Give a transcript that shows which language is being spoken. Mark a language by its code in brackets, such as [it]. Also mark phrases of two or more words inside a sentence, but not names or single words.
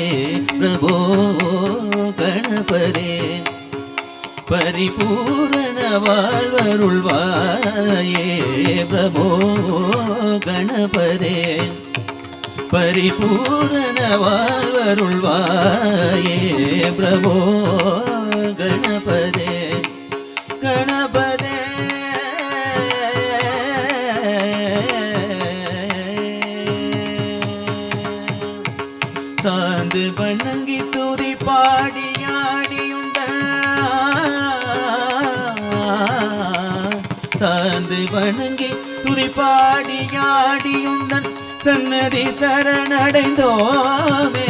[sa] प्रभो गणपति, परिपूर्ण வாழ்வருள்வாயே. प्रभो गणपते, परिपूर्ण வாழ்வருள்வாயே. प्रभो गणपते, गणपते [ta] சாந்து வணங்கி துதி பாடியாடியுண்டன், சாந்து வணங்கி துதி பாடியாடியுண்டன் சன்னதி சரணடைந்தோமே.